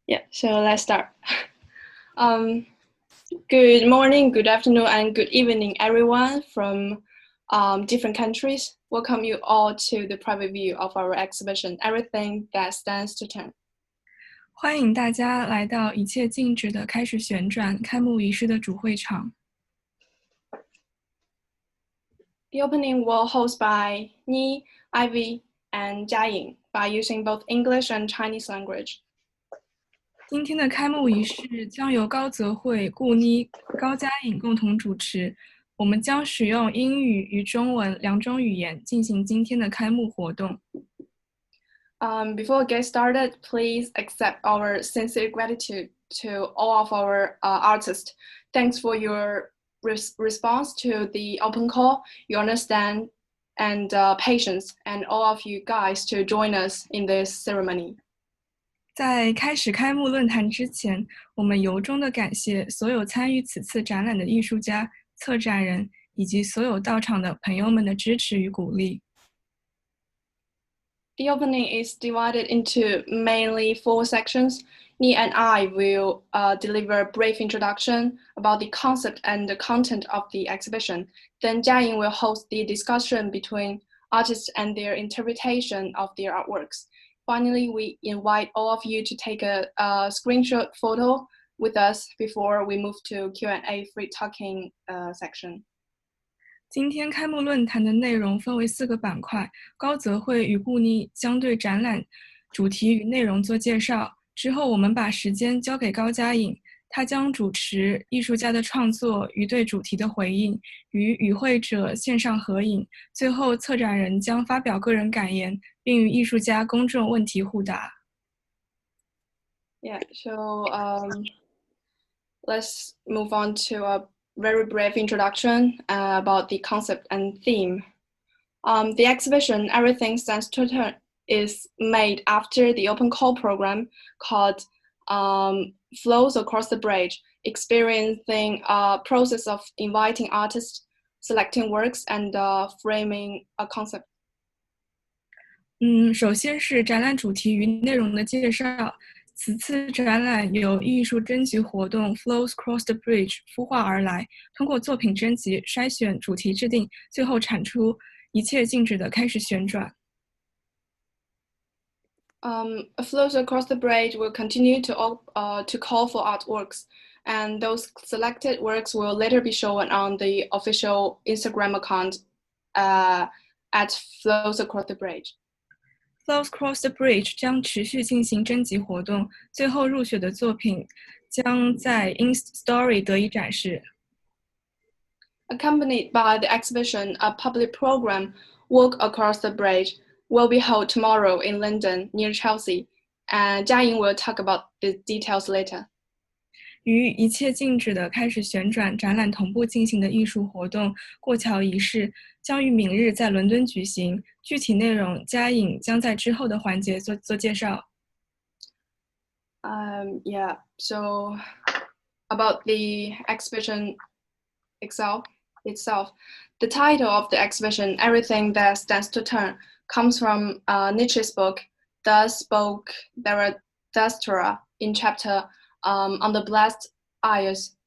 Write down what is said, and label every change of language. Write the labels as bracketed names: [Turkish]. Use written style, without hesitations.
[English] So let's start. Good morning, good afternoon, and good evening, everyone from different countries. Welcome you all to the private view of our exhibition, Everything That Stands to Turn. [Chinese] 欢迎大家来到一切静止的开始旋转开幕仪式的主会场。 [English] The opening will host by Ni, Ivy, and Jiaying by using both English and Chinese language. [Chinese] 今天的开幕仪式将由高泽惠、顾妮、高佳颖共同主持。我们将使用英语与中文两种语言进行今天的开幕活动。 [English] Before we get started, please accept our sincere gratitude to all of our artists. Thanks for your response to the open call, your understand and patience, and all of you guys to join us in this ceremony. [Chinese] 在开始开幕论坛之前，我们由衷地感谢所有参与此次展览的艺术家、策展人以及所有到场的朋友们的支持与鼓励。 [English] The opening is divided into mainly 4 sections. Ni and I will deliver a brief introduction about the concept and the content of the exhibition. Then Jiaying will host the discussion between artists and their interpretation of their artworks. Finally, we invite all of you to take a screenshot photo with us before we move to Q&A free talking section. [Chinese] 今天开幕论坛的内容分为4个板块，高泽惠与顾妮将对展览主题与内容做介绍。之后我们把时间交给高佳颖，她将主持艺术家的创作与对主题的回应，与与会者线上合影。最后策展人将发表个人感言，并与艺术家公众问题互答。 [English] Yeah, so let's move on to a very brief introduction about the concept and theme. The exhibition, Everything Stands to Turn, is made after the open call program called Flows Across the Bridge, experiencing a process of inviting artists, selecting works, and framing a concept. [Chinese] 首先是展览主题与内容的介绍。此次展览由艺术征集活动 Flows Across the Bridge 孵化而来，通过作品征集、筛选、主题制定，最后产出一切静止的开始旋转。 [English] Flows Across the Bridge will continue to call for artworks, and those selected works will later be shown on the official Instagram account at Flows Across the Bridge. [Chinese] Flows Across the Bridge 将持续进行征集活动，最后入选的作品将在 Instastory 得以展示。 [English] Accompanied by the exhibition, a public program, Walk Across the Bridge, will be held tomorrow in London near Chelsea, and Jiaying will talk about the details later. [Chinese] 与一切静止的开始旋转展览同步进行的艺术活动过桥仪式将于明日在伦敦举行，具体内容佳颖将在之后的环节做介绍。 [English] Yeah, so about the exhibition itself, the title of the exhibition, Everything That Stands to Turn, comes from Nietzsche's book, Thus Spoke Zarathustra, in chapter on the blessed eyes.